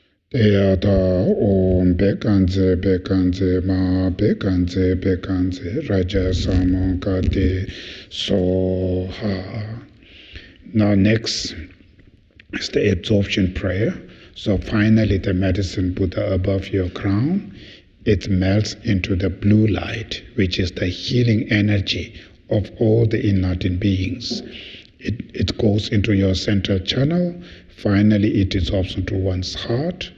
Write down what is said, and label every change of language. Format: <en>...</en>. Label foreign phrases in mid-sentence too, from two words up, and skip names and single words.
<sa>Teyata Om Bekanze Bekanze Ma Bekanze Bekanze Raja Samonkate Soha.</sa> <en>Now next is the absorption prayer. So finally the medicine Buddha above your crown, it melts into the blue light, which is the healing energy of all the enlightened beings. It goes into your central channel. Finally, it dissolves into one's heart.</en>